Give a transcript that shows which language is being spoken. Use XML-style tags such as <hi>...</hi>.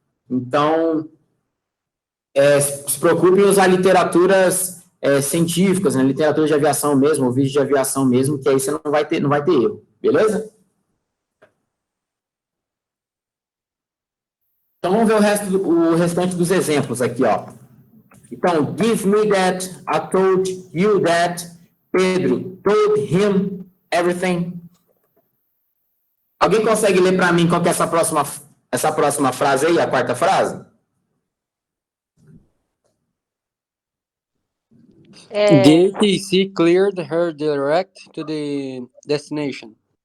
<pt>Então, se preocupe em usar literaturas científicas, né? Literatura de aviação mesmo, ou vídeo de aviação mesmo, que aí você não vai ter erro, beleza? Então, vamos ver o restante dos exemplos aqui, ó. Então,</pt> <en>give me that, I told you that, Pedro told him everything.</en> <pt>Alguém consegue ler para mim qual que é essa próxima frase aí, a quarta frase?</pt> <en>The ATC cleared her direct to the destination.</en>